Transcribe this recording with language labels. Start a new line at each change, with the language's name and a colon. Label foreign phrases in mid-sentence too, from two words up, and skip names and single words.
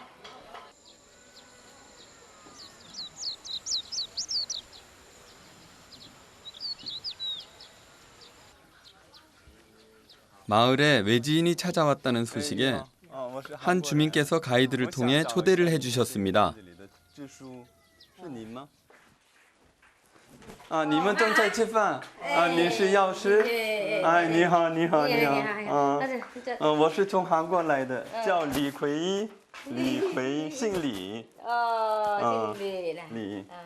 Korean: 마을에 외지인이 찾아왔다는 소식에 한 주민께서 가이드를 통해 초대를 해주셨습니다.
Chinese: 你们正在吃饭？您是药师？哎，你好，你好，你好。我是从韩国来的，叫李奎一，李奎，姓李。李。